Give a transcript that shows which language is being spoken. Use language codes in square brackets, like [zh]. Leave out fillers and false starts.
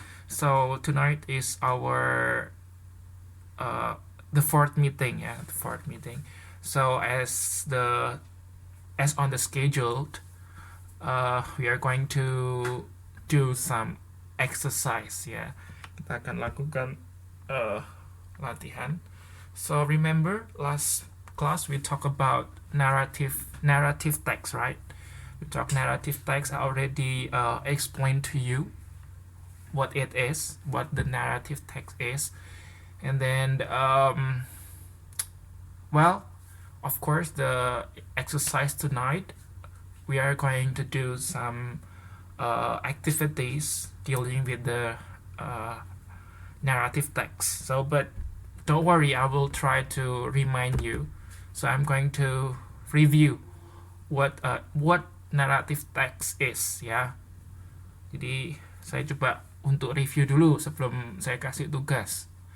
[en] So tonight is our the fourth meeting, the fourth meeting. So as on the scheduled, we are going to do some exercise, ya. [id] Kita akan lakukan latihan. [en] So remember last class we talked about narrative text, right? We talk narrative text. I already explained to you what it is, what the narrative text is, and then well, of course, the exercise tonight we are going to do some activities dealing with the narrative text. So, but don't worry, I will try to remind you. So I'm going to review what narrative text is, ya. [id] Jadi saya coba untuk review dulu sebelum saya kasih tugas.